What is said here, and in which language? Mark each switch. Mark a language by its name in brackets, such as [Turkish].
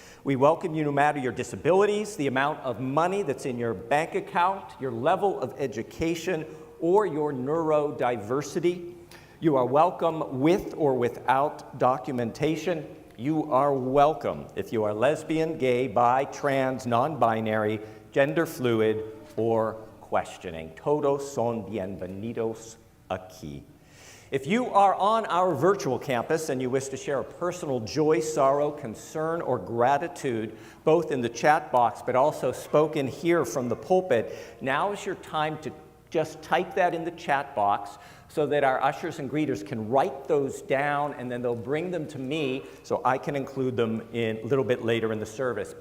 [English] We welcome you no matter your disabilities, the amount of money that's in your bank account, your level of education, or your neurodiversity. You are welcome with or without documentation. You are welcome if you are lesbian, gay, bi, trans, non-binary, gender fluid, or questioning. [Spanish] Todos son bienvenidos aquí. [English] If you are on our virtual campus and you wish to share a personal joy, sorrow, concern, or gratitude, both in the chat box but also spoken here from the pulpit, now is your time to just type that in the chat box so that our ushers and greeters can write those down, and then they'll bring them to me so I can include them in a little bit later in the service.